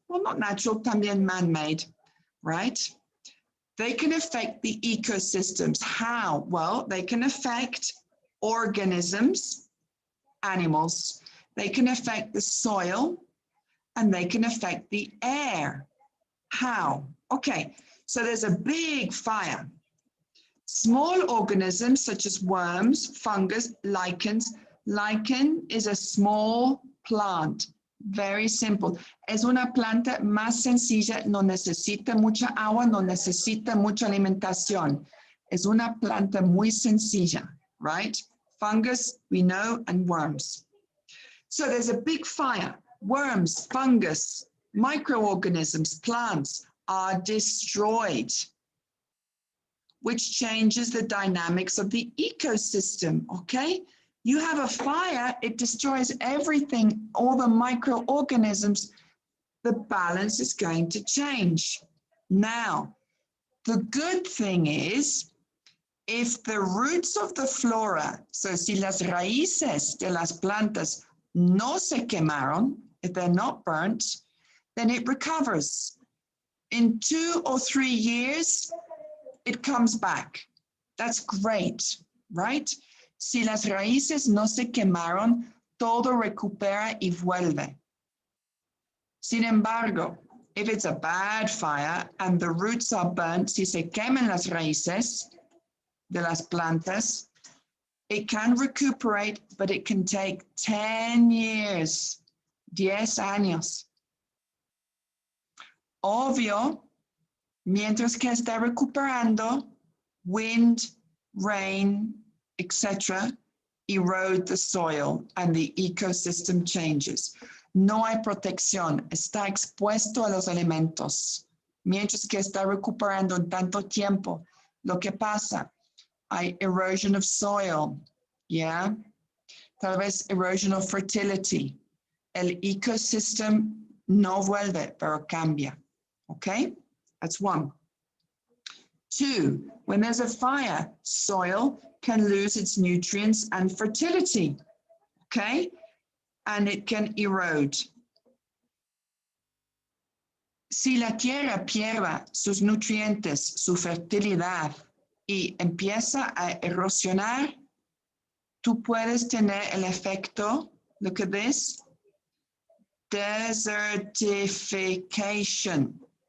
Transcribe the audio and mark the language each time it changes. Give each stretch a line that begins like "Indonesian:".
English: Well, not natural, también man-made, right? They can affect the ecosystems. How? Well, they can affect organisms, animals. They can affect the soil, and they can affect the air. How? Okay, so there's a big fire. Small organisms such as worms, fungus, lichens. Lichen is a small plant, very simple.
Spanish: Es una planta más sencilla, no necesita mucha agua, no necesita mucha alimentación. Es una planta muy sencilla, right?
English: Fungus, we know, and worms. So there's a big fire. Worms, fungus, microorganisms, plants are destroyed, which changes the dynamics of the ecosystem, okay? You have a fire, it destroys everything, all the microorganisms, the balance is going to change. Now, the good thing is, if the roots of the flora, so
Spanish: si las raíces de las plantas no se quemaron,
English: if they're not burnt, then it recovers. In 2 or 3 years, it comes back. That's great, right?
Spanish: Si las raíces no se quemaron, todo recupera y vuelve. Sin embargo,
English: if it's a bad fire and the roots are burnt,
Spanish: si se queman las raíces de las plantas,
English: it can recuperate, but it can take 10 years, 10 años.
Spanish: Obvio, mientras que está recuperando,
English: wind, rain, etc., erode the soil and the ecosystem changes.
Spanish: No hay protección, está expuesto a los elementos. Mientras que está recuperando en tanto tiempo, lo que pasa, hay
English: erosion of soil, yeah?
Spanish: Tal vez
English: erosion of fertility.
Spanish: El ecosystem no vuelve, pero cambia, okay?
English: That's 1. 2, when there's a fire, soil can lose its nutrients and fertility, okay? And it can erode.
Spanish: Si la tierra pierde sus nutrientes, su fertilidad, y empieza a erosionar, tú puedes tener el efecto,
English: look at this,
Spanish: desertification.